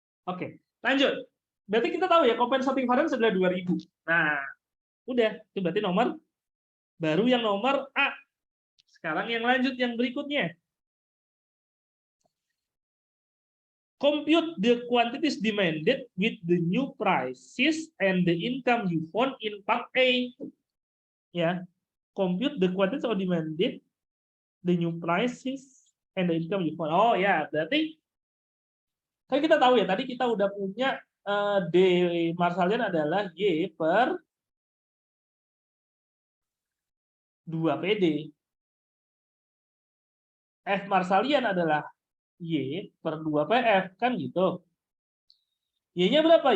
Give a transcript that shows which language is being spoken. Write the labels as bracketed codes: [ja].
[id] Oke, lanjut. Berarti kita tahu ya, compensating variance adalah 2000. Nah, udah. Itu berarti nomor baru yang nomor A. Sekarang yang lanjut yang berikutnya. [en] Compute the quantities demanded with the new prices and the income you found in part A. Ya, compute the quantities or demanded, the new prices and the income you found. [id] Oh ya, berarti kan kita tahu ya, tadi kita udah punya D Marshallian adalah Y per 2 PD. F Marshallian adalah Y per 2 PF, kan gitu. Y-nya berapa?